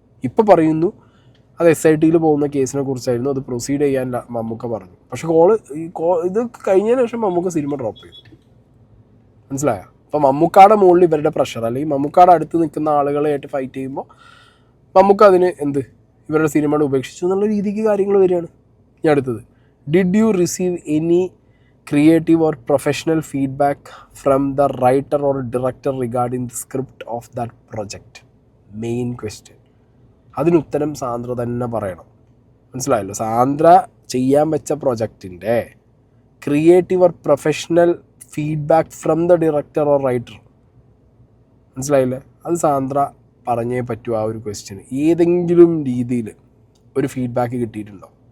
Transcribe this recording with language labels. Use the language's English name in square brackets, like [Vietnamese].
[Malayalam] ഇപ്പോൾ പറയുന്നു അത് SIT പോകുന്ന കേസിനെ കുറിച്ചായിരുന്നു, അത് പ്രൊസീഡ് ചെയ്യാൻ മമ്മൂക്ക പറഞ്ഞു. പക്ഷെ ഇത് കഴിഞ്ഞതിന് ശേഷം മമ്മൂക്ക സിനിമ ഡ്രോപ്പ് ചെയ്തു. മനസ്സിലായോ? അപ്പോൾ മമ്മൂക്കാടെ മുകളിൽ ഇവരുടെ പ്രഷർ, അല്ലെങ്കിൽ മമ്മൂക്കാടെ അടുത്ത് നിൽക്കുന്ന ആളുകളായിട്ട് ഫൈറ്റ് ചെയ്യുമ്പോൾ മമ്മൂക്ക അതിന് ഇവരുടെ സിനിമയുടെ ഉപേക്ഷിച്ചു എന്നുള്ള രീതിക്ക് കാര്യങ്ങൾ വരികയാണ്. ഇനി അടുത്തത്, [English] Did you receive any creative or professional feedback from the writer or director regarding the script of that project? [Malayalam] Main question. അതിനുത്തരം Sandra തന്നെ പറയണം. മനസ്സിലായല്ലോ? സാന്ദ്ര ചെയ്യാൻ വെച്ച പ്രൊജക്റ്റിൻ്റെ [English] Creative or professional feedback from the director or writer. [Malayalam] മനസ്സിലായില്ലേ? അത് സാന്ദ്ര പറഞ്ഞേ പറ്റൂ. ആ ഒരു ക്വസ്റ്റ്യന് ഏതെങ്കിലും രീതിയിൽ ഒരു ഫീഡ്ബാക്ക് കിട്ടിയിട്ടുണ്ടോ?